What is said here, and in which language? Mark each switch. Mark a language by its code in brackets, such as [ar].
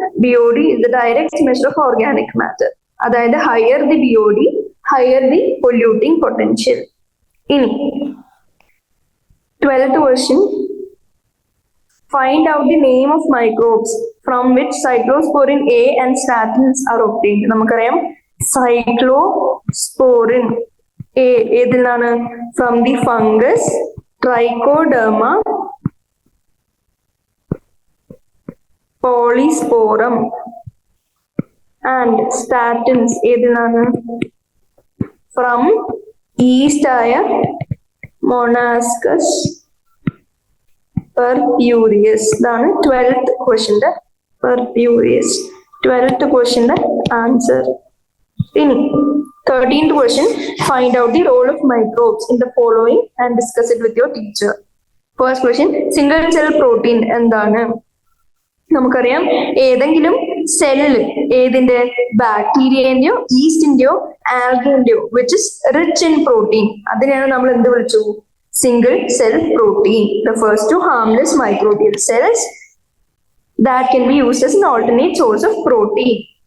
[en] BOD is the direct measure of organic matter. അതായത് higher the BOD, higher the polluting potential. ഇനി 12th question. Find out the name of microbes from which cyclosporin A and statins are obtained. [ml] നമുക്കറിയാം cyclosporin A ഏതിൽ നിന്നാണ്? [en] From the fungus Trichoderma polysporum. And statins [ml] ഏതിൽ നിന്നാണ്? [en] From yeast ആയ Monascus purpureus. [ml] ഇതാണ് 12th ക്വസ്റ്റ്യന്റെ purpureus 12th ക്വസ്റ്റ്യന്റെ answer. [en] ഇനി 13th question. Find out the role of microbes in the following and discuss it with your teacher. First question. Single cell protein എന്താണ്? [ml] നമുക്കറിയാം ഏതെങ്കിലും cell ഏതിന്റെ? ബാക്ടീരിയന്റെയോ ഈസ്റ്റിന്റെയോ ആൽഗിന്റെയോ [en] which is rich in protein, [ml] അതിനെയാണ് നമ്മൾ എന്ത് വിളിച്ചു? [en] Single cell protein. refers to harmless microbial cells that can be used as an alternate source of protein.